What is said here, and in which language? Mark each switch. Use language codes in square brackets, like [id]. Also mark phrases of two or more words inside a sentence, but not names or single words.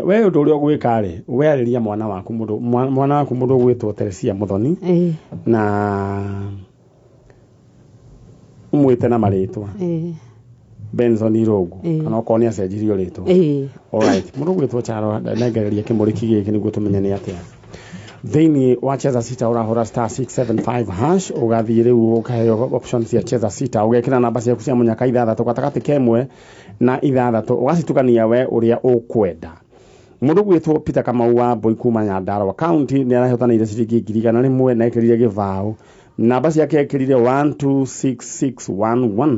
[ki] We ũndũ ũrĩa ũgwĩka rĩ werĩria mwana waku mũndũ gwĩtwo Teresia Muthoni na umwĩte na marĩtwa Benson Irungu kana okorwo nĩ acenjirio rĩtwa. Alright, mũndũ gwĩtwo Charo nengereria kĩmũrĩki gĩkĩ nĩguo tũmenye nĩ atĩa. Thĩinĩ wa cheza sita ũrahũra *675# ũgathiĩ rĩu ũkaheo options cia cheza sita ũgekĩra namba ciaku cia mũnyaka 6 gatagatĩ kemwe na 6 ũgacitukania we ũrĩa ũkwenda. Mũndũ gwĩtwo Peter Kamau wa Mboi kuma Nyandarua County nĩ arahotanĩire ciringi 1,100 na ekĩrire gĩbao. Namba ciake ekĩrire 126611.